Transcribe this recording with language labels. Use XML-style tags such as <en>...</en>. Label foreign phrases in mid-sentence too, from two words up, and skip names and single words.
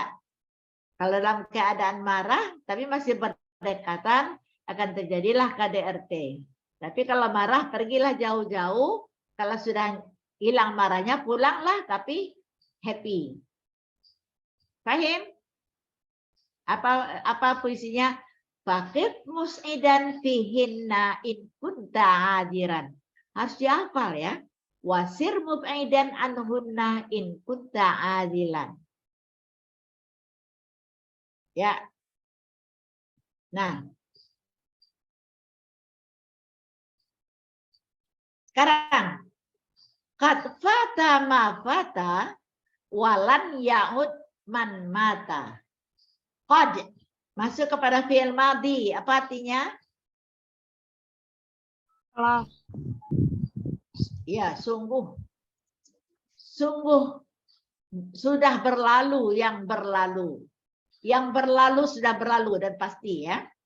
<id>Kalau dalam keadaan marah, tapi masih berdekatan, akan terjadilah KDRT. Tapi kalau marah, pergilah jauh-jauh. Kalau sudah hilang marahnya, pulanglah, tapi happy. Paham? Apa puisinya?</id> <ar>فقف مسعدا فيهن إن كنت حاضرا.</ar> <id>Harus dihafal ya.</id> <ar>وسر مبعدا عنهن إن كنت عادلا.</ar> <id>Ya. Nah. Sekarang.</id> <ar>قد فات ما فات ولن يعود من مات.</ar> <id>Qad masuk kepada</id> <ar>فعل ماضي.</ar> <id>Apa artinya? Telah. Ya, sungguh. Sungguh sudah berlalu yang berlalu. Yang berlalu sudah berlalu dan pasti ya.</id>